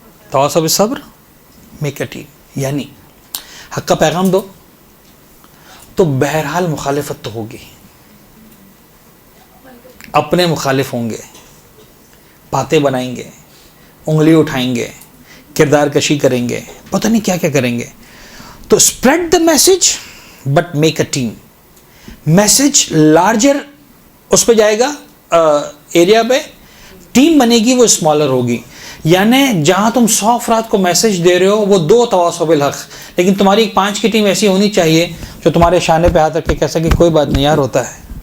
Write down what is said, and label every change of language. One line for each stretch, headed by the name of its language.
Arabic: تواصو بالصبر
English: make a team,
Urdu: یعنی حق کا پیغام دو تو بہرحال مخالفت تو ہوگی، اپنے مخالف ہوں گے، باتیں بنائیں گے، انگلی اٹھائیں گے، کردار کشی کریں گے، پتہ نہیں کیا کیا کریں گے.
English: تو spread the message but make a team.
Urdu: Message larger اس پہ جائے گا ایریا پہ، ٹیم بنے گی وہ اسمالر ہوگی. یعنی جہاں تم 100 افراد کو میسج دے رہے ہو وہ 2
Arabic: تواصو بالحق،
Urdu: لیکن تمہاری 5 کی ٹیم ایسی ہونی چاہیے جو تمہارے شانے پہ ہاتھ رکھ کے کہہ سکے کوئی بات نہیں یار ہوتا ہے.